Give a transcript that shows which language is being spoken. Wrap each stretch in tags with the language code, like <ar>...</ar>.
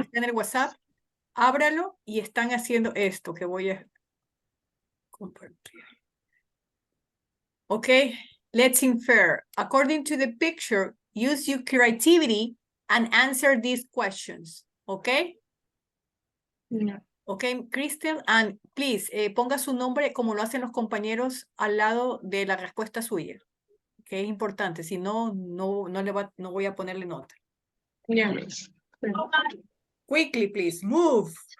<es>está en el WhatsApp, ábralo y están haciendo esto que voy a compartir.</es> <en>Okay, let's infer. According to the picture, use your creativity and answer these questions. Okay? Okay, Crystal, and please,</en> <es>ponga su nombre como lo hacen los compañeros al lado de la respuesta suya. Que es importante, si no, no voy a ponerle nota. Ya.</es> <en>Quickly, please, move.</en>